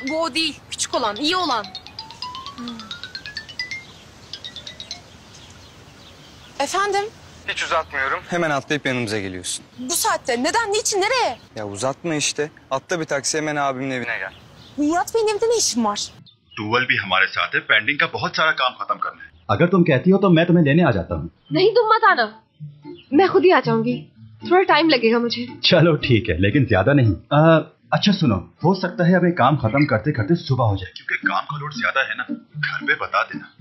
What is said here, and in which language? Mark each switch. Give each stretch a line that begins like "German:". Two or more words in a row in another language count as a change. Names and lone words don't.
Turkish: Bu o değil. Küçük olan, iyi olan. Efendim? Hiç uzatmıyorum. Hemen atlayıp yanımıza geliyorsun. Bu saatte neden, niçin, nereye? Ya uzatma işte. Atla bir taksi, hemen abimin evine gel. Murat Bey'in evinde ne işin var?
Hindi: टूवल भी हमारे साथ है। पेंडिंग का बहुत सारा काम खत्म करना है। अगर तुम कहती हो तो मैं तुम्हें लेने आ जाता हूँ। नहीं, तुम मत आना, मैं खुद ही आ जाऊंगी। थोड़ा टाइम लगेगा मुझे। चलो ठीक है, लेकिन ज्यादा नहीं। अच्छा सुनो, हो सकता है अब ये काम खत्म करते करते सुबह हो जाए। क्योंकि काम का लोड ज्यादा है ना, घर पे बता देना।